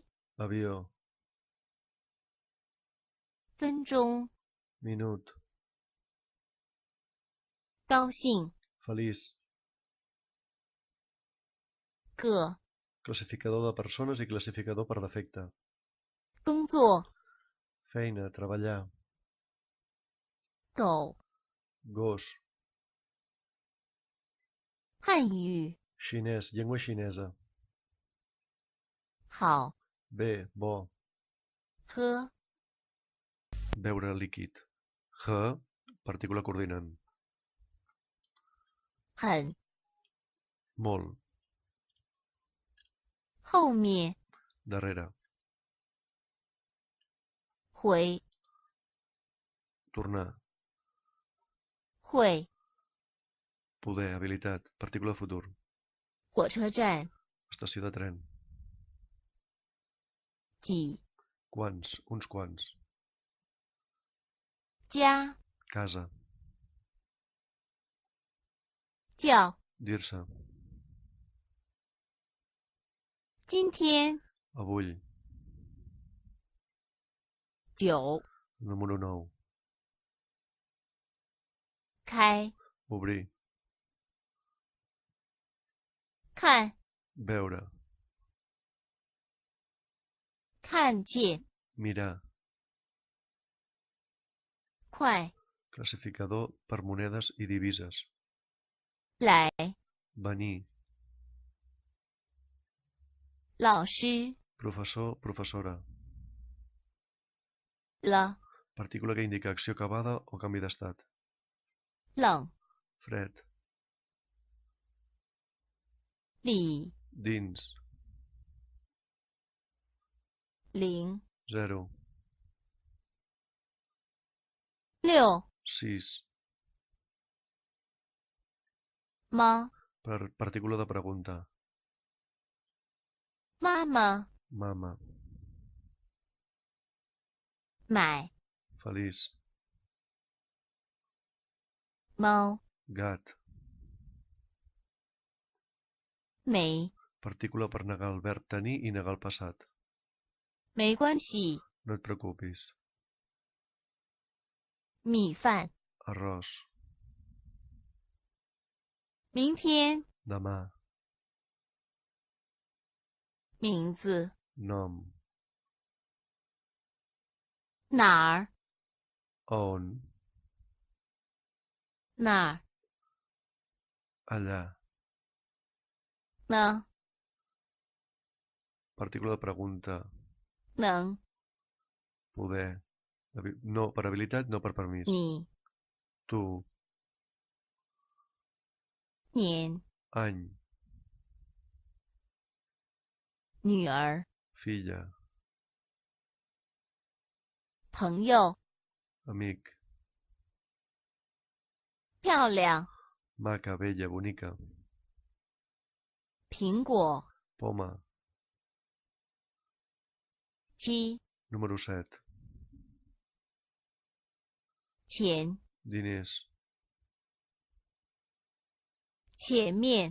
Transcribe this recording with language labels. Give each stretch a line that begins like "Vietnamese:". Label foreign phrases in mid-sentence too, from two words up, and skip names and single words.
Catalan: Avió.
Chinese: 分钟
Catalan: Minut.
Chinese: 高兴
Catalan: Feliç.
Chinese: 个
Catalan: Classificador de persones i classificador per defecte.
Chinese: 工作
Catalan: Feina, treballar.
Chinese: 狗
Catalan: Gos.
Chinese: 汉语
Catalan: Xinès, llengua xinesa.
Chinese: 好
Catalan: Bé, bo.
Chinese: 喝
Catalan: Beure líquid. H, partícula coordinant.
Chinese: 很
Catalan: Molt.
Chinese: 后面
Catalan: Darrere.
Chinese: 回
Catalan: Tornar.
Chinese: 会
Catalan: Poder, habilitat. Partícula futur.
Chinese: 火车站
Catalan: Estació de tren.
Chinese: 几
Catalan: Quants, uns quants.
Chinese: 家
Catalan: Casa.
Chinese: 叫
Catalan: Dir-se.
Chinese: 今天
Catalan: Avui.
Chinese: 9
Catalan: Número 9.
Chinese: 开
Catalan: Obrir.
Chinese: 看
Catalan: Veure.
Chinese: 看见
Catalan: Mirar.
Chinese: 快
Catalan: Classificador per monedes i divises.
Chinese: 来
Catalan: Venir.
Chinese: 老师
Catalan: Professor, professora.
Chinese: 了
Catalan: Partícula que indica acció acabada o canvi d'estat.
Chinese: 冷
Catalan: Fred.
Chinese: 里
Catalan: Dins.
Chinese: 0
Catalan: 0.
Chinese: 6
Catalan: 6.
Chinese: 吗
Catalan: Per partícula de pregunta.
Chinese: 妈妈
Catalan: Mama.
Chinese: 买
Catalan: Feliç.
Chinese: 猫
Catalan: Gat.
Chinese: 没
Catalan: Partícula per negar el verb tenir i negar el passat.
Chinese: 没关系
Catalan: No et preocupis.
Chinese: 米饭
Catalan: Arròs.
Chinese: 明天
Catalan: Demà.
Chinese: 名字
Catalan: Nom.
Chinese: 哪儿
Catalan: On.
Chinese: 哪儿
Catalan: Allà.
Chinese: 呢
Catalan: Partícula de pregunta.
Chinese: 能
Catalan: Poder. No per habilitat, no per permís.
Chinese: 你
Catalan: Tu.
Chinese: 年
Catalan: Any.
Chinese: 女儿
Catalan: Filla.
Chinese: 朋友
Catalan: Amic.
Chinese: 漂亮
Catalan: Maca, bella, bonica.
Chinese: 苹果
Catalan: Poma.
Chinese: 7
Catalan: Número 7.
Chinese: 钱
Catalan: Diners.
Chinese: 前面